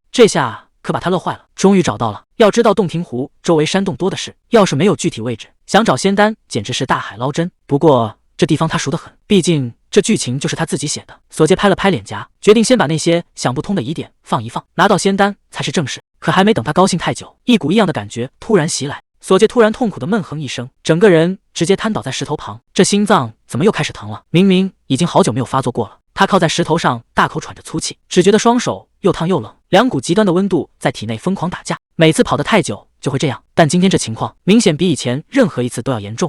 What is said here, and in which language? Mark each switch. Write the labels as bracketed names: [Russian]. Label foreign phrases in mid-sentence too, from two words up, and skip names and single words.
[Chinese] 這下可把他樂壞了，終於找到了。要知道洞庭湖周圍山洞多的是，要是沒有具體位置，想找仙丹簡直是大海撈針。不過這地方他熟得很，畢竟這劇情就是他自己寫的。索介拍了拍臉頰，決定先把那些想不通的疑點放一放，拿到仙丹才是正事。可還沒等他高興太久，一股異樣的感覺突然襲來。索介突然痛苦的悶哼一聲，整個人直接癱倒在石頭旁。這心臟怎麼又開始疼了？明明已經好久沒有發作過了。他靠在石頭上，大口喘着粗气，只覺得双手又燙又冷，兩股極端的溫度在體內瘋狂打架。每次跑得太久就會這樣，但今天這情況明顯比以前任何一次都要嚴重。